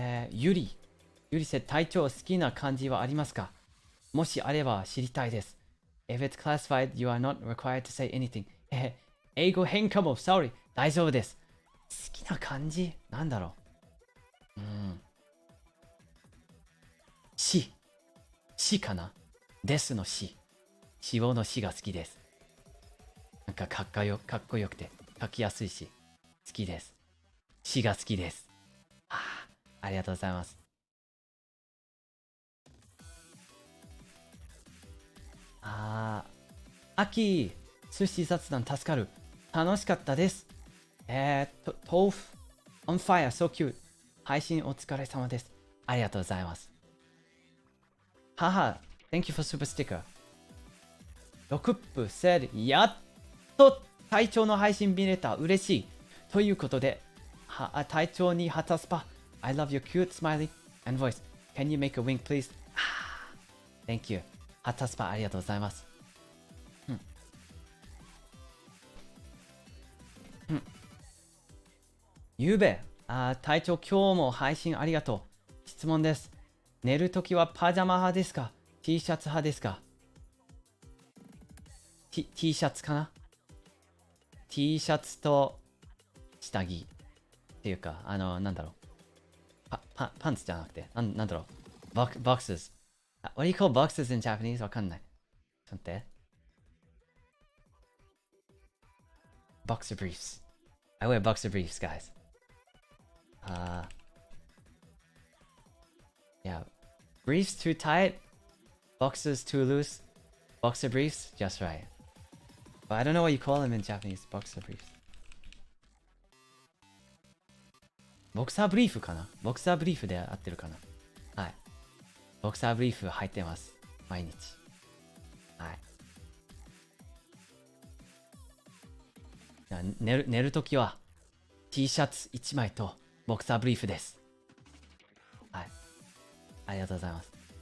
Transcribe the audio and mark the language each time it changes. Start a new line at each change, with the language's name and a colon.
Japanese: ゆりせ隊長好きな漢字はありますか。もしあれば知りたいです。
English: If it's classified, you are not required to say anything.
Japanese: 英語変かも、
English: sorry.
Japanese: 大丈夫です。好きな漢字なんだろう。死かな。ですの死。死亡の死が好きです。なんかかっこよくて書きやすいし好きです。死が好きです。ありがとうございます。秋、寿司雑談助かる。楽しかったです。
English: 豆腐 on fire so cute。
Japanese: 配信お疲れ様です。ありがとうございます。
English: Thank you for super sticker。
Japanese: ロクップ said、やっと隊長の配信見れた。嬉しい。ということで、隊長に旗スパ。
English: I love your cute smiley and voice. Can you make a wink please? Thank you.
Japanese: 旗スパありがとうございます。ゆうべ、隊長今日も配信ありがとう。質問です。寝るときはパジャマ派ですか ?T シャツ派ですか？ T シャツかな？T シャツと下着っていうか、なんだろう。パンツじゃなくて、なんだろう。
English: boxes。 What do you call boxes in Japanese?
Japanese: わかんない。ちょっと待って。
English: boxer briefs。 I wear boxer briefs, guys. Yeah. Briefs too tight. Boxers too loose. Boxer briefs, just right. But I don't know what you call them in Japanese. Boxer briefs.
Japanese: ボクサーブリーフかなボクサーブリーフで合ってるかなはい。ボクサーブリーフ入ってます。毎日。はい。寝るときは T シャツ1枚とボクサーブリーフです。はい。ありがとうございます。